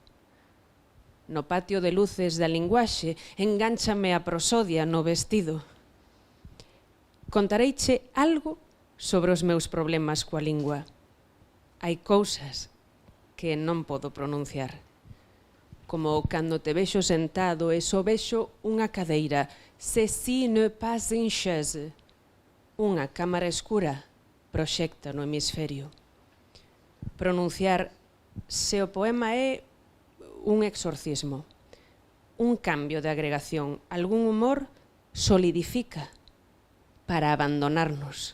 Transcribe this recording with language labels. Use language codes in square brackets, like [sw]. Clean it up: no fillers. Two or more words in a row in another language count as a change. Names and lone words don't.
[gl] No patio de luces da linguaxe engánchame a prosodia no vestido. Contareiche algo sobre os meus problemas coa lingua. Hai cousas que non podo pronunciar. Como cando te vexo sentado e só vexo unha cadeira. [fr] Ceci ne pas une chaise. [gl] Unha cámara escura proxecta no hemisferio. Pronunciar se o poema é un exorcismo, un cambio de agregación, algún humor solidifica para abandonarnos.